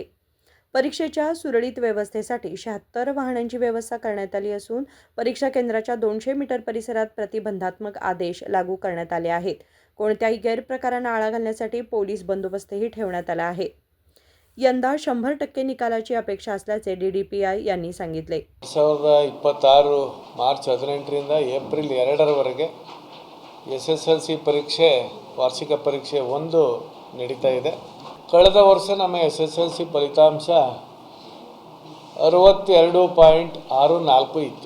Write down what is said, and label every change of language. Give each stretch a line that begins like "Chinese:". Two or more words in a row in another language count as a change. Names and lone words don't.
Marathi: परीक्षेच्या सुरळीत व्यवस्थेसाठी 76 वाहनांची व्यवस्था करण्यात आली असून परीक्षा केंद्राच्या 200 मीटर परिसरात प्रतिबंधात्मक आदेश लागू करण्यात आले आहेत. कोणत्याही गैरप्रकारांना आळा घालण्यासाठी पोलीस बंदोबस्तही ठेवण्यात आला आहे. यंदा 100% निकालाची अपेक्षा असल्याचे DDPI यांनी सांगितले.
Kannada: 2026 ಮಾರ್ಚ್ 18ರಿಂದ ಏಪ್ರಿಲ್ 2ರವರೆಗೆ SSLC ಪರೀಕ್ಷೆ ವಾರ್ಷಿಕ ಪರೀಕ್ಷೆ 1 ನಡೀತಾ ಇದೆ. ಕಳೆದ ವರ್ಷ ನಮ್ಮ SSLC ಫಲಿತಾಂಶ 62.64 ಇತ್ತು.